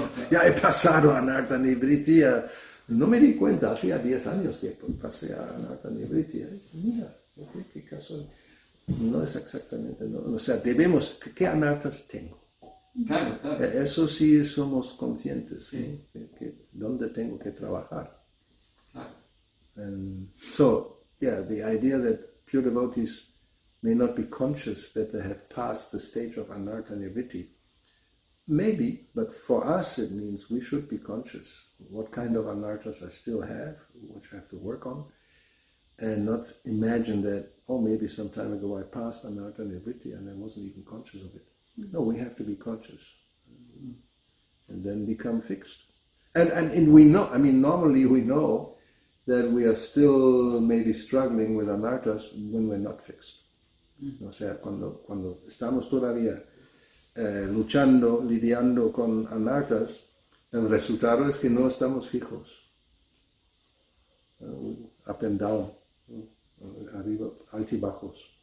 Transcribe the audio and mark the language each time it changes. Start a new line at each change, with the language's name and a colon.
Spanish: Ya he pasado a Anartha Nivriti. No me di cuenta, hacía 10 años que pasé a Anartha Nivriti. Mira, qué caso. No es exactamente, no. O sea, debemos, ¿qué anartas tengo? Claro. Eso sí somos conscientes, sí. Que dónde tengo que trabajar. Claro.
English: So, the idea that pure devotees may not be conscious that they have passed the stage of Anartha Nivriti, maybe, but for us it means we should be conscious what kind of anarthas I still have, which I have to work on, and not imagine that, oh, maybe some time ago I passed Anartha Nivriti and I wasn't even conscious of it. No, we have to be conscious and then become fixed. And we know, normally we know that we are still maybe struggling with anarthas when we're not fixed.
Spanish: O sea, cuando estamos todavía lidiando con anarthas, el resultado es que no estamos fijos.
English: Up and down,
Spanish: arriba, altibajos.